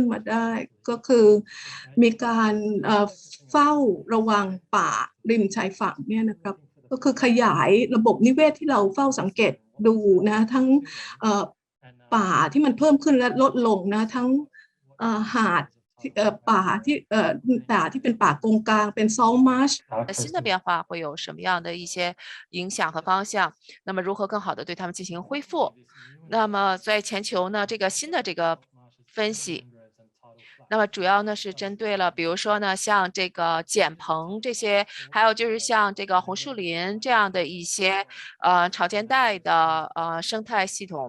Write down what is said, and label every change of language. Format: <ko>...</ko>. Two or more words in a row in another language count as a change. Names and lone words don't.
<th>มาได้ก็คือมีการเฝ้าระวังป่าริมชายฝั่งเนี่ยนะครับก็คือขยายระบบนิเวศที่เราเฝ้าสังเกตดูนะทั้งป่าที่มันเพิ่มขึ้นและลดลงนะทั้งหาดป่าที่เป็นป่ากงกลางเป็น</th> <en>salt marsh</en> <zh>新的变化会有什么样的一些影响和方向？那么如何更好的对它们进行恢复？那么在全球呢，这个新的这个分析，那么主要呢是针对了，比如说呢像这个碱棚这些，还有就是像这个红树林这样的一些潮间带的生态系统。</zh>